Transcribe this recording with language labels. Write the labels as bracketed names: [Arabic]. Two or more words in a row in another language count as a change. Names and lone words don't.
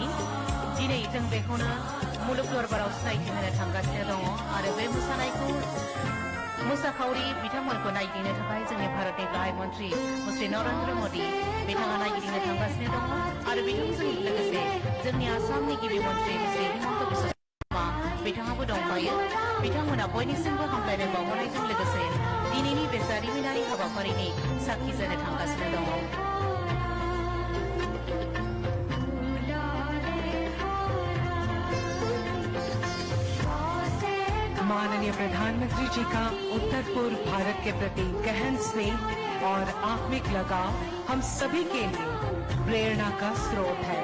[Bodo] दिनै जों बेखौनो मुलुग दरबाराव सिनायथि होनो थांगासिनो दङ आरो बे मोसाखावरि बिथांमोनखौ नायगिदिंनो थाखाय जोंनि भारतनि गाहाय मन्त्रि श्री नरेन्द्र मोदी बिथाङा नायगिदिंनो थांगासिनो दङ आरो बिथांजों लोगोसे जोंनि आसामनि गिबि मन्त्रि श्री हिमन्त बिस्वा शर्मा बिथाङाबो दंफायो। बिथांमोना बयनिसिमबो हामलायनाय बावहरनायजों लोगोसे दिनैनि बे जारिमिनारि हाबाफारिनि साखि जानो थांगासिनो दङ। [Hindi] माननीय प्रधानमंत्री जी का उत्तर पूर्व भारत के प्रति गहन स्नेह और आत्मिक लगाव हम सभी के लिए प्रेरणा का स्रोत है।